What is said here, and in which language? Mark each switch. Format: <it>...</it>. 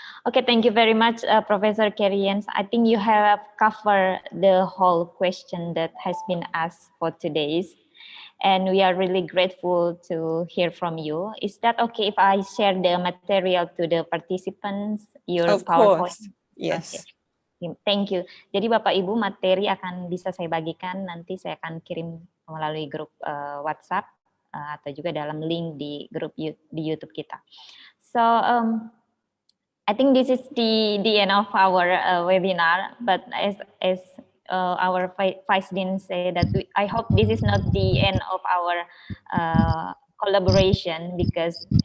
<en>Okay, thank you very much, Professor Karian. I think you have covered the whole question that has been asked for today's, and we are really grateful to hear from you. Is that okay if I share the material to the participants, your Of PowerPoint? course, yes. Okay. Thank you.</en> <id>Jadi Bapak Ibu, materi akan bisa saya bagikan, nanti saya akan kirim melalui grup WhatsApp atau juga dalam link di grup di YouTube kita.</id> <en>So I think this is the end of our webinar, but as our Vice Dean said, that I hope this is not the end of our collaboration, because</en>